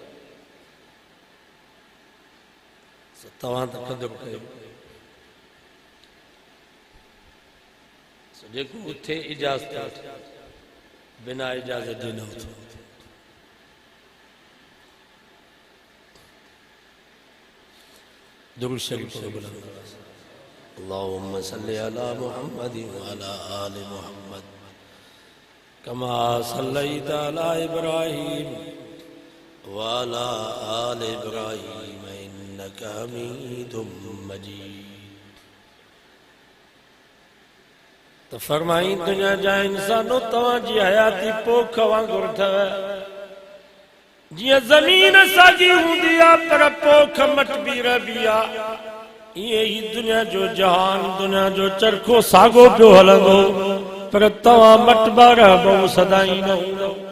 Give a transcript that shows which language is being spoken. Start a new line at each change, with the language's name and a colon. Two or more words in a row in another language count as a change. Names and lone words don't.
Sindhi: तव्हां त क़दुर कयो, जेको उथे इजाज़त बिना इजाज़त जे न उथो। दुरूद शरीफ पढ़ो।
Arabic: اللهم صل على محمد و على آل محمد كما صليت على إبراهيم و على آل إبراهيم إنك حميد مجيد.
Sindhi: तो फरमाई, दुनिया जा इंसानो तव्हांजी हयाती पोख वांगुरु अथव। जीअं ज़मीन साॻी हूंदी आहे पर पोख मटबी रहबी आहे, ईअं ई दुनिया जो जहान, दुनिया जो चरखो साॻो पियो हलंदो, पर तव्हां मटबा रहबो, सदाई न हूंदो।